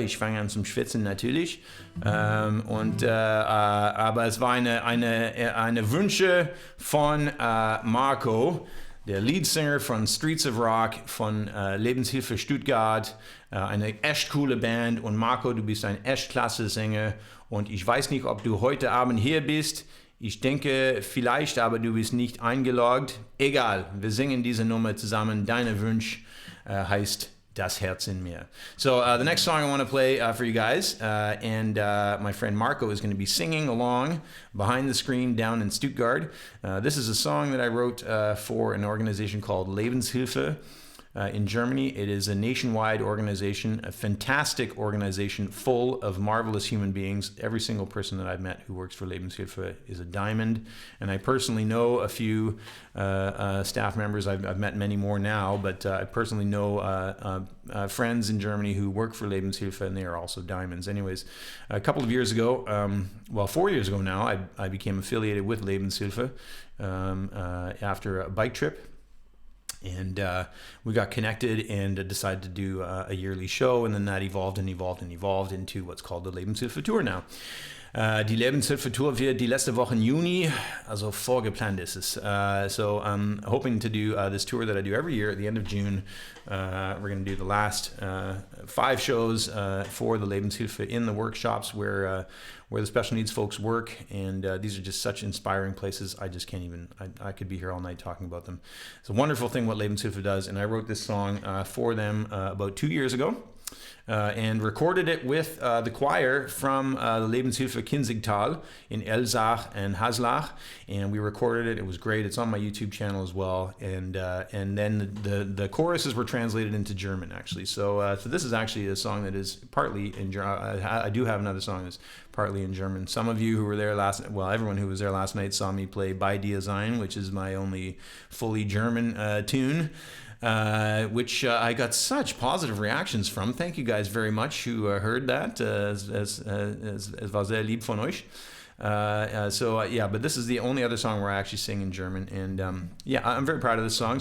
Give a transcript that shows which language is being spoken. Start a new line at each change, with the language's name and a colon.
German: Ich fange an zum Schwitzen natürlich. Aber es war eine Wünsche von Marco, der Leadsinger von Streets of Rock, von Lebenshilfe Stuttgart, eine echt coole Band. Und Marco, du bist ein echt klasse Sänger. Und ich weiß nicht, ob du heute Abend hier bist. Ich denke vielleicht, aber du bist nicht eingeloggt. Egal, wir singen diese Nummer zusammen. Deine Wunsch heißt Das Herz in mir.
English: So the next song I want to play for you guys, and my friend Marco is going to be singing along behind the screen down in Stuttgart. This is a song that I wrote for an organization called Lebenshilfe. In Germany. It is a nationwide organization, a fantastic organization full of marvelous human beings. Every single person that I've met who works for Lebenshilfe is a diamond. And I personally know a few staff members. I've met many more now, but I personally know friends in Germany who work for Lebenshilfe, and they are also diamonds. Anyways, a couple of years ago, 4 years ago now, I became affiliated with Lebenshilfe after a bike trip. And we got connected and decided to do a yearly show, and then that evolved into what's called the Lebenshilfe Tour now.
German: Die Lebenshilfe Tour wird die letzte Woche in Juni, also vorgeplant ist es.
English: So I'm hoping to do this tour that I do every year at the end of June. We're going to do the last 5 shows for the Lebenshilfe in the workshops where the special needs folks work, and these are just such inspiring places. I just can't even, I could be here all night talking about them. It's a wonderful thing what Lebenshilfe does, and I wrote this song for them about 2 years ago. And recorded it with the choir from the Lebenshilfe Kinzigtal in Elsach and Haslach, and we recorded it. It was great. It's on my YouTube channel as well. And then the choruses were translated into German actually. So this is actually a song that is partly in German. I do have another song that's partly in German. Some of you who were there everyone who was there last night saw me play Bei dir sein, which is my only fully German tune. Which I got such positive reactions from. Thank you guys very much who heard that.
German: Es war sehr lieb von euch.
English: But this is the only other song where I actually sing in German. And I'm very proud of this song.